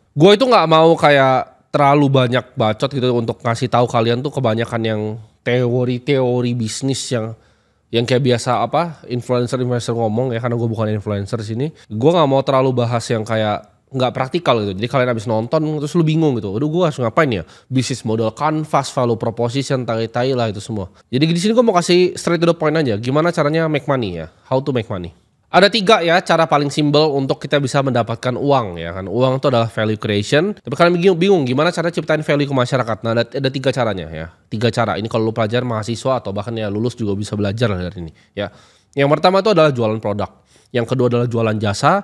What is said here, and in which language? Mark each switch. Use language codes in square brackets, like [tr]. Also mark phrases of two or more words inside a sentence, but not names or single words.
[id] Gue itu nggak mau kayak terlalu banyak bacot gitu untuk ngasih tahu kalian tuh kebanyakan yang teori-teori bisnis yang kayak biasa apa influencer ngomong ya, karena gue bukan influencer sini. Gue nggak mau terlalu bahas yang kayak nggak praktikal gitu. Jadi kalian habis nonton terus lu bingung gitu. Aduh, gue harus ngapain ya? Bisnis model canvas, [en] value proposition, [id] tai-tai lah itu semua. Jadi di sini gue mau kasih [en] straight to the point [id] aja. Gimana caranya [en] make money [id] ya? [en] How to make money? [id] Ada 3 ya cara paling simpel untuk kita bisa mendapatkan uang ya kan. Uang itu adalah [en] value creation. [id] Tapi kalian bingung gimana cara ciptain value ke masyarakat. Nah ada 3 caranya ya. 3 cara. Ini kalau lu pelajar, mahasiswa atau bahkan ya lulus juga bisa belajar dari ini ya. Yang pertama itu adalah jualan produk. Yang kedua adalah jualan jasa.